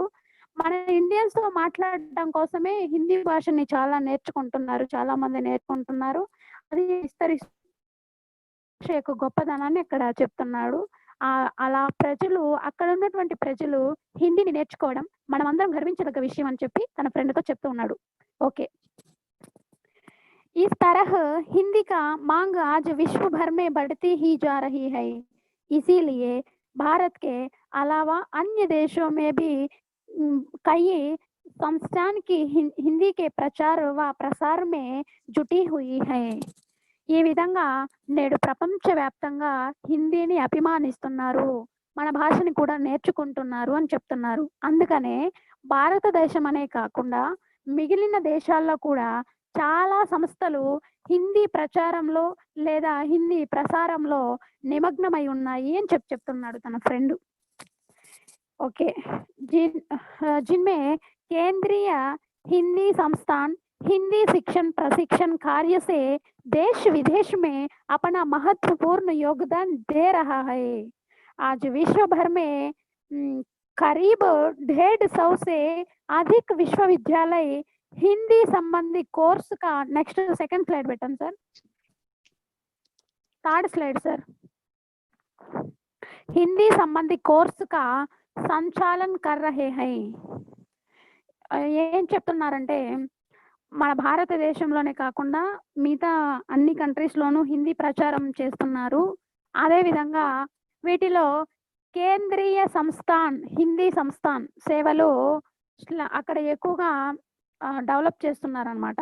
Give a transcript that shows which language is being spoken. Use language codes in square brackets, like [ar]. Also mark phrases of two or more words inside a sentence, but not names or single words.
[te] మన ఇండియన్స్‌తో మాట్లాడడం కోసమే హిందీ భాషని చాలా నేర్చుకుంటున్నారు. చాలామంది నేర్చుకుంటున్నారు. అది విస్తరిస్తే యొక్క గొప్పదనాన్ని అక్కడ చెప్తున్నాడు. అలా ప్రజలు అక్కడ ఉన్నటువంటి ప్రజలు హిందీని నేర్చుకోవడం మనమందరం గర్వించదగ్గ విషయం అని చెప్పి తన ఫ్రెండ్‌తో చెప్తూ ఉన్నాడు. ఓకే. [hi] इस तरह हिंदी का मांग आज विश्व भर में बढ़ती ही जा रही है. इसीलिए भारत के अलावा अन्य देशों में भी कई संस्थान की हिंदी के प्रचार व प्रसार में जुटी हुई है. [te] ఈ విధంగా నేడు ప్రపంచవ్యాప్తంగా హిందీని అభిమానిస్తున్నారు, మన భాషని కూడా నేర్చుకుంటున్నారు అని చెప్తున్నారు. అందుకనే భారతదేశం అనే కాకుండా మిగిలిన దేశాల్లో కూడా చాలా సంస్థలు హిందీ ప్రచారంలో లేదా హిందీ ప్రసారంలో నిమగ్నమై ఉన్నాయి అని చెప్తున్నాడు తన ఫ్రెండ్. ఓకే. [hi] जिनमें केंद्रीय हिंदी संस्थान हिंदी शिक्षण प्रशिक्षण कार्य से देश विदेश में अपना महत्वपूर्ण योगदान दे रहा है. आज विश्व भर में करीब 150 से अधिक विश्वविद्यालय हिंदी संबंधी कोर्स का [en] next second slide baton sir, third slide sir, [hi] हिंदी संबंधी कोर्स का संचालन कर रहे है. [te] ఏం చెప్తున్నారంటే మన భారతదేశంలోనే కాకుండా మిగతా అన్ని కంట్రీస్లోనూ హిందీ ప్రచారం చేస్తున్నారు. అదేవిధంగా వీటిలో కేంద్రీయ సంస్థాన్ హిందీ సంస్థాన్ సేవలు అక్కడ ఎక్కువగా డెవలప్ చేస్తున్నారనమాట.